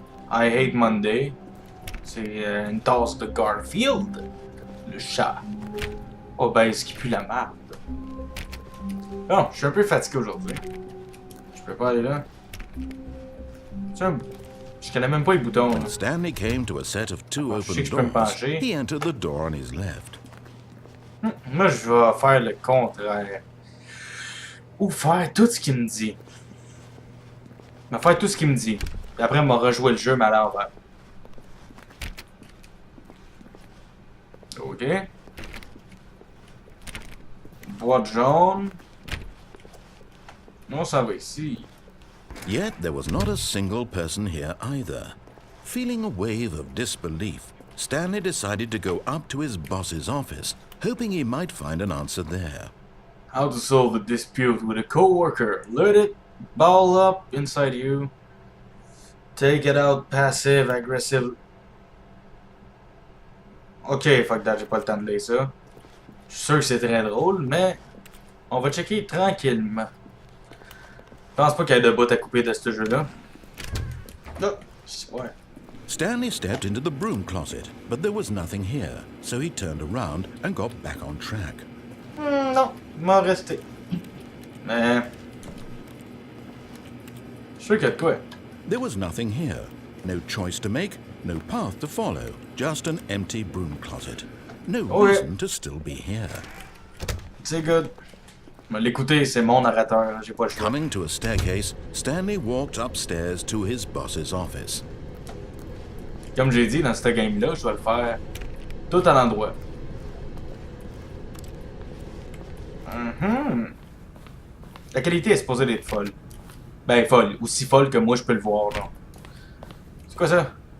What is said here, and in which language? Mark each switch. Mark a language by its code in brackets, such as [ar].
[en] I hate Monday. [fr] C'est une tasse de Garfield. Le chat. Obèse qui pue la marde. Bon, je suis un peu fatigué aujourd'hui. Je peux pas aller là. Je connais même pas les boutons. [en] When Stanley came to a set of two open doors, he entered the door on his left. [fr] Moi, je vais faire le contraire. Ou faire tout ce qu'il me dit. Je vais faire tout ce qu'il me dit. Puis après, on va rejouer le jeu, mais à l'envers. Ok. Boîte jaune. Non, ça va ici. [en] Yet there was not a single person here either. Feeling a wave of disbelief, Stanley decided to go up to his boss's office, hoping he might find an answer there. How to solve a dispute with a coworker. Let it ball up inside you. Take it out passive, aggressive. [fr] Ok, [en] fuck that, [fr] j'ai pas le temps de lire ça. Je suis sûr que c'est très drôle, mais on va checker tranquillement. Je pense pas qu'il y ait de bout à couper de ce jeu-là. Non, ouais. [en] Stanley stepped into the broom closet, but there was nothing here, so he turned around and got back on track. [fr] Non, il m'en restait. Mais... Je suis sûr qu'il y a de quoi. [en] There was nothing here. No choice to make, No path to follow, just an empty broom closet. No Oh, yeah. reason to still be here. [fr] C'est good. Je vais l'écouter, c'est mon narrateur, j'ai pas le choix. [en] Coming to a staircase, Stanley walked upstairs to his boss's office. [fr] Comme j'ai dit, dans cette game-là, je dois le faire tout à l'endroit. La qualité est supposée d'être folle. Ben, folle. Aussi folle que moi, je peux le voir, genre. C'est quoi ça?